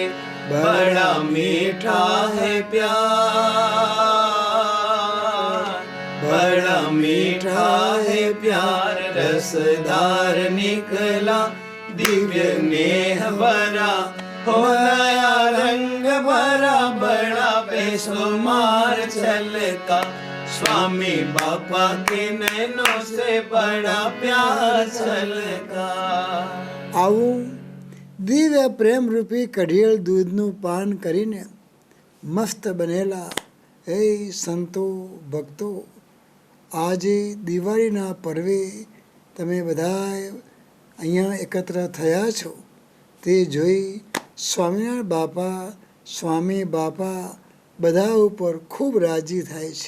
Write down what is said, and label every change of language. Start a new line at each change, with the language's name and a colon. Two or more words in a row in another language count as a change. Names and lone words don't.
Hindi: बड़ा मीठा है प्यार, बड़ा मीठा है प्यार, रसदार निकला दिव्य नेह भरा हो नया रंग भरा बड़ा बेसुमार छलका, स्वामी बापा के नैनों से बड़ा प्यार छलका.
Gujarati: આવું દિવ્ય પ્રેમરૂપી કઢિયેલ દૂધનું પાન કરીને મસ્ત બનેલા હે સંતો ભક્તો, આજે દિવાળીના પર્વે તમે બધા અહીંયા એકત્ર થયા છો તે જોઈ સ્વામિનારાયણ બાપા, સ્વામી બાપા બધા ઉપર ખૂબ રાજી થાય છે.